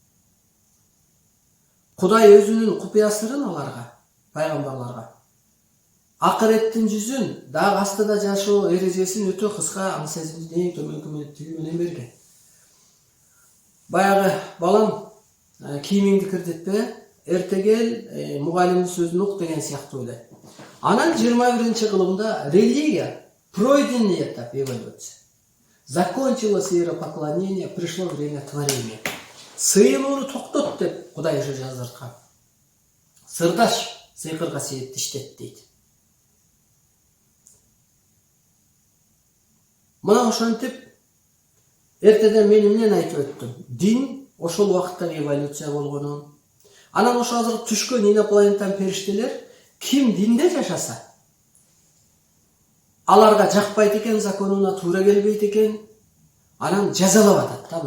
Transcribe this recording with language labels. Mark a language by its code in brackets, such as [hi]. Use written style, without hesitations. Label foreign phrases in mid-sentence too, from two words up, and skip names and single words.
[ky] Кудай өзүнүн купуя сырын аларга, пайгамбарларга, акыреттин жүзүн, дагы астыда жашоо эрежесин өтө кыска аң сезимдин эң төмөнкү тили менен берген. Баягы балам кийимиңди кирдетпе, эртегел мугалимдин сөзүн ук деген сыяктуу ойлойт. Анан 21 кылымда [ru] религия пройденный этап эволюции. Закончилось веропоклонение, пришло время творения. [ky] Сыйынууну токтот деп Кудай уже жаздырткан. Сырдаш сыйкыр касиетти иштет дейт. Мына ошентип эртеден мен эмнени айтып өттүм? Дин ошол убакытта эволюция болгонун. Анан ошо азыр түшкөн инопланетян периштелер ким динде жашаса, аларга жакпайт экен, законуна туура келбейт экен, анан жазалап атат да.